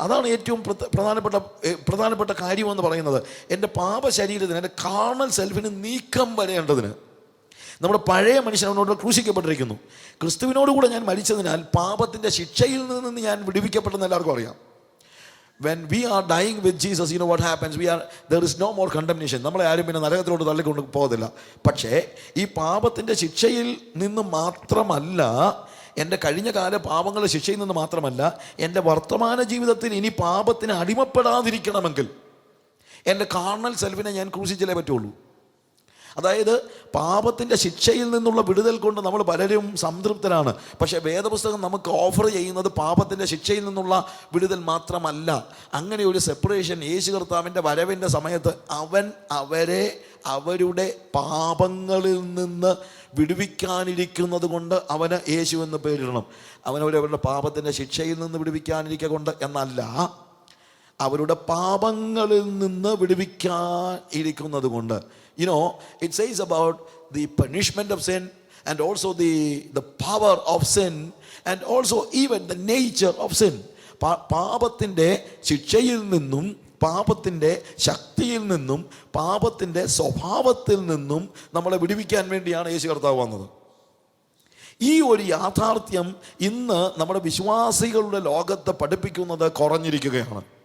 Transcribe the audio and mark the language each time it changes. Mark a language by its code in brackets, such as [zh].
[ml] അതാണ് ഏറ്റവും പ്രധാനപ്പെട്ട കാര്യമെന്ന് പറയുന്നത്. എൻ്റെ പാപശരീരത്തിന്, എൻ്റെ കാർണൽ സെൽഫിന് നീക്കം വരേണ്ടതിന് നമ്മുടെ പഴയ മനുഷ്യൻ അവനോട് ക്രൂശിക്കപ്പെട്ടിരിക്കുന്നു. ക്രിസ്തുവിനോടുകൂടെ ഞാൻ മരിച്ചതിനാൽ പാപത്തിൻ്റെ ശിക്ഷയിൽ നിന്ന് ഞാൻ വിടുവിക്കപ്പെട്ടെന്ന് എല്ലാവർക്കും അറിയാം. [en] When we are dying with Jesus, you know what happens? There is no more condemnation. [ml] നമ്മളെ ആരും പിന്നെ നരകത്തിലോട്ട് തള്ളിക്കൊണ്ട് പോകത്തില്ല. പക്ഷേ ഈ പാപത്തിൻ്റെ ശിക്ഷയിൽ നിന്ന് മാത്രമല്ല, എൻ്റെ കഴിഞ്ഞ കാല പാപങ്ങളുടെ ശിക്ഷയിൽ നിന്ന് മാത്രമല്ല, എൻ്റെ വർത്തമാന ജീവിതത്തിൽ ഇനി പാപത്തിന് അടിമപ്പെടാതിരിക്കണമെങ്കിൽ എൻ്റെ കാർണൽ സെൽഫിനെ ഞാൻ ക്രൂശിച്ചല്ലേ പറ്റുള്ളൂ. അതായത് പാപത്തിൻ്റെ ശിക്ഷയിൽ നിന്നുള്ള വിടുതൽ കൊണ്ട് നമ്മൾ പലരും സംതൃപ്തരാണ്. പക്ഷേ വേദപുസ്തകം നമുക്ക് ഓഫർ ചെയ്യുന്നത് പാപത്തിൻ്റെ ശിക്ഷയിൽ നിന്നുള്ള വിടുതൽ മാത്രമല്ല. അങ്ങനെ ഒരു സെപ്പറേഷൻ യേശു കർത്താവിൻ്റെ വരവിൻ്റെ സമയത്ത് അവൻ അവരെ അവരുടെ പാപങ്ങളിൽ നിന്ന് വിടുവിക്കാനിരിക്കുന്നത് കൊണ്ട് അവന് യേശു എന്ന് പേരിടണം. അവരവരുടെ പാപത്തിൻ്റെ ശിക്ഷയിൽ നിന്ന് വിടുവിക്കാനിരിക്കുക കൊണ്ട് എന്നല്ല, അവരുടെ പാപങ്ങളിൽ നിന്ന് വിടുവിക്കാൻ ഇരിക്കുന്നത് കൊണ്ട്. [en] You know, it says about the punishment of sin and also the power of sin and also even the nature of sin. [ml] പാപത്തിൻ്റെ ശിക്ഷയിൽ നിന്നും പാപത്തിൻ്റെ ശക്തിയിൽ നിന്നും പാപത്തിൻ്റെ സ്വഭാവത്തിൽ നിന്നും നമ്മളെ വിടുവിക്കാൻ വേണ്ടിയാണ് യേശു കർത്താവ് വന്നത്. ഈ ഒരു യാഥാർത്ഥ്യം ഇന്ന് നമ്മുടെ വിശ്വാസികളുടെ ലോകത്തെ പഠിപ്പിക്കുന്നത് കുറഞ്ഞിരിക്കുകയാണ്.